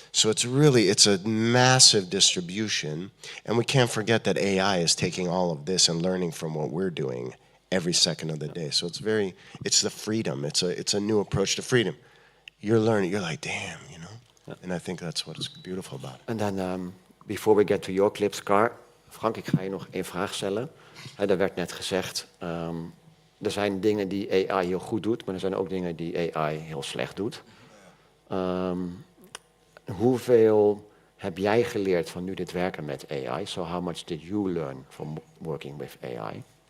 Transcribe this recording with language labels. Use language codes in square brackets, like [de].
[en] So it's a massive distribution, and we can't forget that AI is taking all of this and learning from what we're doing every second of the day. So it's the freedom. It's a new approach to freedom. You're learning. You're like, damn, you know. And I think that's what's beautiful about it. And then, before we get to your clips, Frank, [nl] ik ga je nog één vraag stellen. Er werd net gezegd, er zijn dingen die AI heel goed doet, maar er zijn ook dingen die AI heel slecht doet. Hoeveel heb jij geleerd van nu dit werken met AI? [en] So how much did you learn from working with AI?